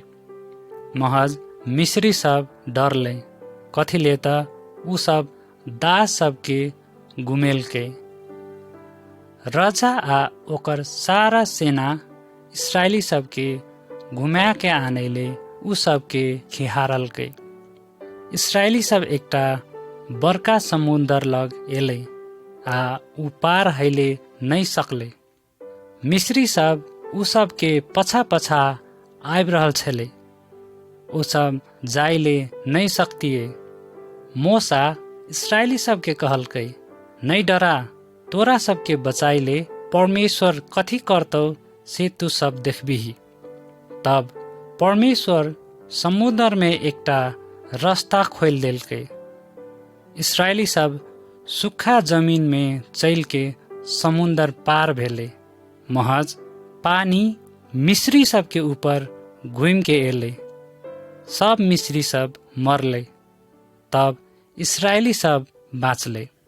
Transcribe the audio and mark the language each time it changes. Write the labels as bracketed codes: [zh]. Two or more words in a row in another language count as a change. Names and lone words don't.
[mai] महज मिस्री सब डरले, कथिले त ऊ सब दास सबके गुमेलकै। राजा आ ओकर सारा सेना इस्राएली सबके घुमा के आनैले ऊ सबके खिहारलकै। इस्राएली सब एकटा बड़का समुन्दर लग एलै आ ऊ पार हैले नहीं सकले। मिस्री सब ऊ सबके पछा पछा आबि रहल छलै। ऊ सब जाइले नहीं सकतिए। मूसा इस्राएली सबके कहलकै, नहीं डरा, तोरा सबके बचाइले परमेश्वर कथी करतौ से तू सब देखबिही। तब परमेश्वर समुद्र में एकटा रास्ता खोल देलकै। इस्राएली सब सुखा जमीन में चल के समुन्दर पार भेले। महज पानी मिस्री सबके ऊपर घुम के एले। सब मिस्री सब मरले। तब इस्राएली सब बाँचले।